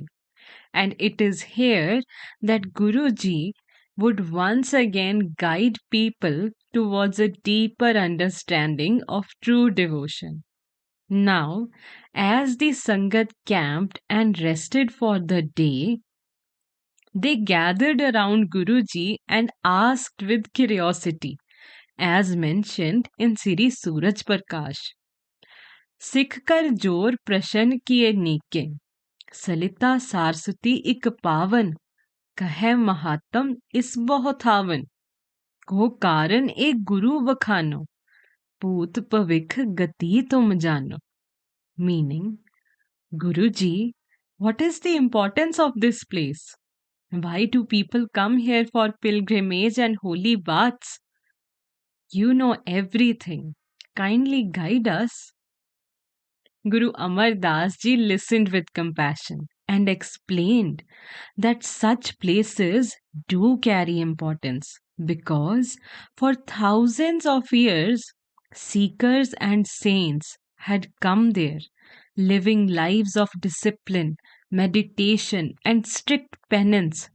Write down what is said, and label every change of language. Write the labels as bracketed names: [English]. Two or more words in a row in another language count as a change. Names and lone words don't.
[English] And it is here that Guruji would once again guide people towards a deeper understanding of true devotion. Now, as the Sangat camped and rested for the day, they gathered around Guruji and asked with curiosity, as mentioned in Siri Suraj Prakash. [Braj] सिख कर जोर प्रशन किए नीके सलिता सारस्वती इक पावन कहे महात्म इस बहुथावन, को कारण एक गुरु बखानो, पूत पविख गति तुम जानो. [English] Meaning, Guruji, what is the importance of this place? Why do people come here for pilgrimage and holy baths? You know everything. Kindly guide us. Guru Amar Das ji listened with compassion and explained that such places do carry importance because for thousands of years, seekers and saints had come there, living lives of discipline, meditation, and strict penance.